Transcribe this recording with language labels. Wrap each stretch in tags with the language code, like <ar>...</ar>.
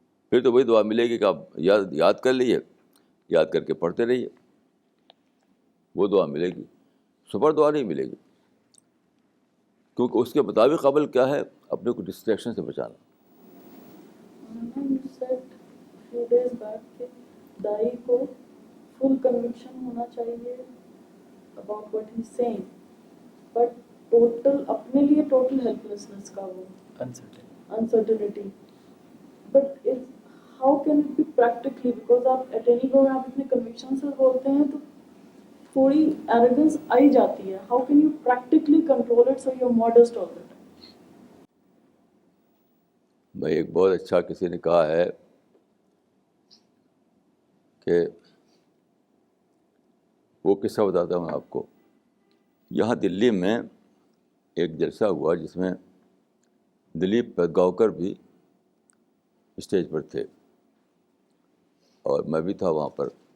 <ur>پھر تو وہی دعا ملے گی کہ آپ یاد کر لیجیے, یاد کر کے پڑھتے رہیے, وہ دعا ملے گی. سپر دعا نہیں ملے گی, کیونکہ اس کے مطابق عمل کیا ہے, اپنے کو ڈسٹریکشن سے بچانا.</ur> <en>You said few days back</en> <ur>کہ دائی کو</ur> <en>full conviction</en> <ur>ہونا چاہیے</ur> <en>about what he's saying, but total</en> <ur>اپنے لیے</ur> <en>total helplessness</en> <ur>کا وہ</ur> <en>uncertainty. But how can it be practically, because آپ at any go آپ اپنے conviction</en> <ur>سے بولتے ہیں تو تھوڑی</ur> <en>arrogance</en> <ur>آئی جاتی ہے.</ur> <en>How can you practically control it so you're modest all the time?</en> <ur>بھائی ایک بہت اچھا کسی نے کہا ہے کہ وہ قصہ بتاتا ہوں آپ کو. یہاں دلی میں ایک جلسہ ہوا جس میں دلیپ پیدگاوکر بھی اسٹیج پر تھے اور میں بھی تھا وہاں پر.</ur>